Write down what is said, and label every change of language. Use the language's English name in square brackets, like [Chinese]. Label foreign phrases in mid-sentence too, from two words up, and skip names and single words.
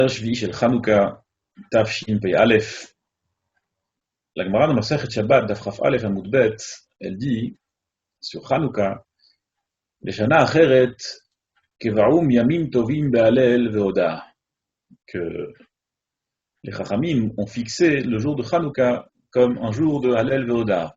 [Hebrew] השביעי של חנוכה, תשפ"א. [French] La Gemara dans Masechet Shabbat, [Hebrew] דף כ״א עמוד ב, [French] elle dit sur Hanouka, [Hebrew] לשנה אחרת, קבעום ימים טובים בהלל והודאה, [French] que les Chachamim ont fixé le jour de Hanouka comme un jour de [Hebrew] הלל והודאה.